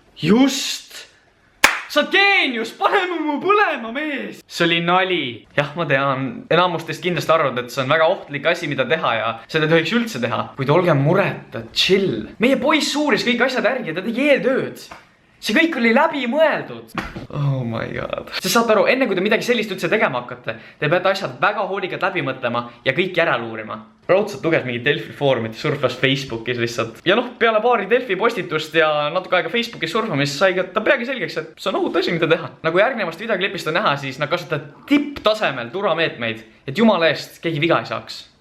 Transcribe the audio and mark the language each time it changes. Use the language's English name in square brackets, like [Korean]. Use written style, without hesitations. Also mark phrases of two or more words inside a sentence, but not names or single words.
[Estonian] Sa oled geenius, paneme mu põlema, mees! See oli nali. Jah, ma tean. Enamustest kindlasti arvad, et see on väga ohtlik asi, mida teha ja seda tohiks üldse teha. Kuid olge mureta, chill. Meie poiss uuris kõik asjad järgi ja ta tegi eeltööd. See kõik oli läbi mõeldud. [English] Oh my god. [Estonian] Sest saate aru, enne kui te midagi sellist üldse tegema hakkate, te peate asjad väga hoolikalt läbi mõtlema ja kõik järele uurima. Raudselt luges mingi Delfi foorumit, surfas Facebookis lihtsalt. Ja noh, peale paari Delfi postitust ja natuke aega Facebookis surfamist sai ka ta peagi selgeks, et see on ohut asi, mida teha. Nagu järgnevast videoklipist on näha, siis nad kasutavad tipptasemel turvameetmeid, et jumala eest keegi viga ei saaks.